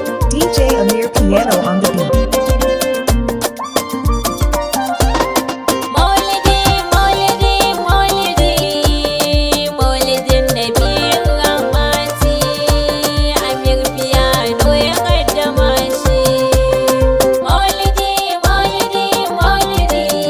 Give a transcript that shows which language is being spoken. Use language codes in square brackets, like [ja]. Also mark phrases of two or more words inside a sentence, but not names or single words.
[en] D J Amir Piano on the beat. [ha] Maulidi, maulidi, maulidi. Maulidin [ar] نبي الرحمة. [ha] Amir Piano ya kaddama shi. Maulidi, maulidi, maulidi.